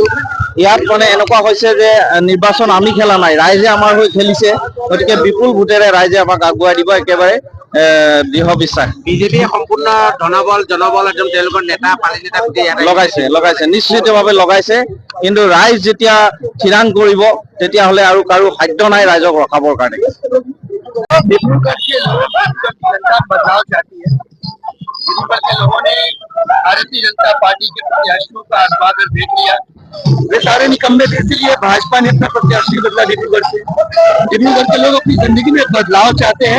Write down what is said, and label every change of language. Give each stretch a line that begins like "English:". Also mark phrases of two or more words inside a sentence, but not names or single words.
Assamese: ইয়াত মানে এনেকুৱা হৈছে যে নিৰ্বাচন আমি খেলা নাই, ৰাইজে আমাৰ হৈ খেলিছে, গতিকে বিপুল ভোটেৰে ৰাইজে আমাক আগুৱাই দিব, একেবাৰে দৃঢ় বিশ্বাস। বিজেপিয়ে সম্পূৰ্ণ জনবল একদম তেওঁলোকৰ নেতা পালি নেতা লগাইছে নিশ্চিতভাৱে লগাইছে, কিন্তু ৰাইজ যেতিয়া থিৰাং কৰিব তেতিয়াহ'লে আৰু কাৰো সাধ্য নাই ৰাইজক ৰখাবৰ কাৰণে।
Hindi: डिब्रूगढ़ के लोग जनता बदलाव चाहती है। डिब्रूगढ़ के लोगों ने भारतीय जनता पार्टी के प्रत्याशियों का आस्वादन देख लिया। वे सारे निकम्मे थे, इसलिए भाजपा ने अपना प्रत्याशी बदला डिब्रूगढ़ से। डिब्रूगढ़ के लोग अपनी जिंदगी में बदलाव चाहते हैं।